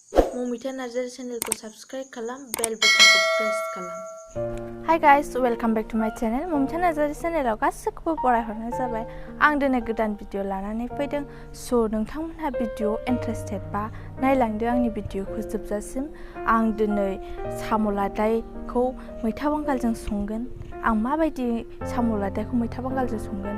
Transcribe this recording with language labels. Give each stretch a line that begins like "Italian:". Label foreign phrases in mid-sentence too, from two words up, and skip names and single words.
Bodo: Momita Narzary channel ko subscribe kalam,
English: bell button
Bodo: ko press kalam.
English: Hi guys, welcome back to my channel.
Bodo: Momita Narzary channel आव गासिखौबो बरायहरनाय जाबाय। आं दिनै गोदान भिडिअ लानानै फैदों। स' नोंथांमोनहा भिडिअ इन्टारेस्टेड बा नायलांदो आंनि भिडिअखौ जोबजासिम। आं दिनै साम' लादाइखौ मैथा बांगालजों संगोन। आं माबायदि साम' लादाइखौ मैथा बांगालजों संगोन।